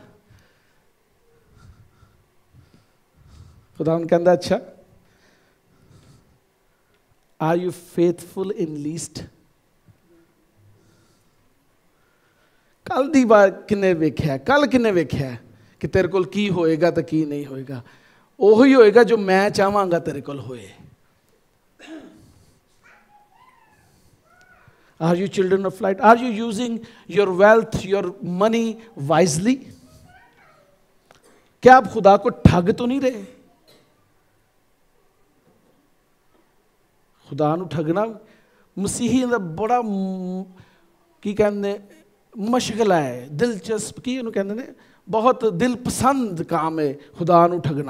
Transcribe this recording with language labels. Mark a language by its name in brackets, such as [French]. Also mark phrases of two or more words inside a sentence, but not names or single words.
[Hindi] खुदावन कहता अच्छा, [English] Are you faithful in least? [Punjabi] ਕੱਲ੍ਹ ਦੀ ਬਾਰ ਕਿੰਨੇ ਵੇਖਿਆ, ਕੱਲ੍ਹ ਕਿੰਨੇ ਵੇਖਿਆ ਕਿ ਤੇਰੇ ਕੋਲ ਕੀ ਹੋਏਗਾ ਤੋ ਕੀ ਨਹੀਂ ਹੋਏਗਾ? ਓਹੀ ਹੋਏਗਾ ਜੋ ਮੈਂ ਚਾਹਾਂਗਾ ਤੇਰੇ ਕੋਲ ਹੋਏ। [English] Are you children of light? Are you using your wealth, your money wisely? [Hindi] क्या आप खुदा को ठग तो नहीं रहे? [Punjabi] ਖ਼ੁਦਾ ਨੂੰ ਠੱਗਣਾ ਮਸੀਹੀ ਦਾ ਬੜਾ ਕੀ ਕਹਿੰਦੇ ਮਸ਼ਗਲਾ ਹੈ, ਦਿਲਚਸਪ ਕੀ ਕਹਿੰਦੇ ਨੇ, ਬਹੁਤ ਦਿਲ ਪਸੰਦ ਕੰਮ ਹੈ ਖ਼ੁਦਾ ਨੂੰ ਠੱਗਣਾ।